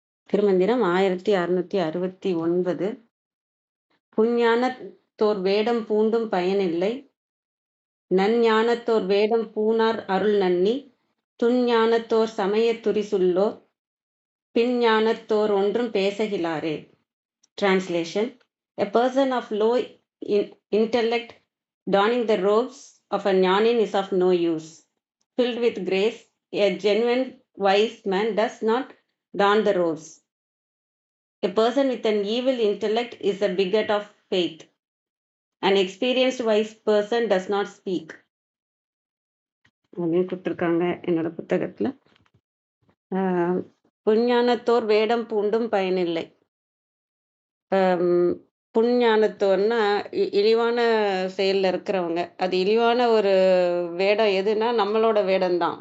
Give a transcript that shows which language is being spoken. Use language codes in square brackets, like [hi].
[ta] திருமந்திரம் 1669. புஞ்ஞானத்தோர் வேடம் பூண்டும் பயனில்லை, நஞ்ஞானத்தோர் வேடம் பூணார் அருள் நன்னி, துஞ்ஞானத்தோர் சமய துரிசுள்ளோர் பிஞ்ஞானத்தோர் ஒன்றும் பேசகிலாரே. [en] Translation: A person of low intellect donning the robes of a jnanin is of no use. Filled with grace, a genuine wise man does not don the robes. A person with an evil intellect is a bigot of faith. An experienced wise person does not speak. [ta] அப்படின்னு கொடுத்துருக்காங்க என்னோட புத்தகத்துல. புஞ்ஞானத்தோர் வேடம் பூண்டும் பயனில்லை. புஞ்ஞானத்தோர்னா இழிவான செயல்ல இருக்கிறவங்க. அது இழிவான ஒரு வேடம் எதுனா நம்மளோட வேடம்தான்.